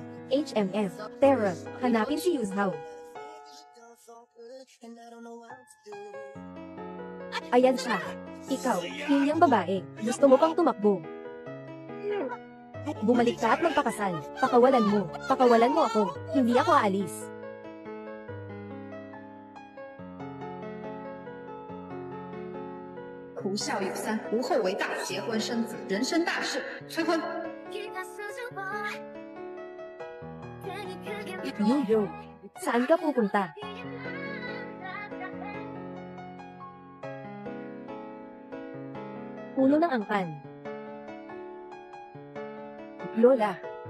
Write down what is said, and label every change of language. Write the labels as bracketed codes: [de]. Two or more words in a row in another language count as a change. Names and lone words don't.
[tl] HMF, Terra, hanapin si Yuzhao. Ayan siya. Ikaw, yung babae, gusto mo pang tumakbo. Bumalik ka at magpakasal. Pakawalan mo ako. Hindi ako aalis. [zh] 胡孝有三，无后为大，结婚生子，人生大事，催婚。 [tl] Yuyo, saan ka pupunta? Puno ng angkan. Lola.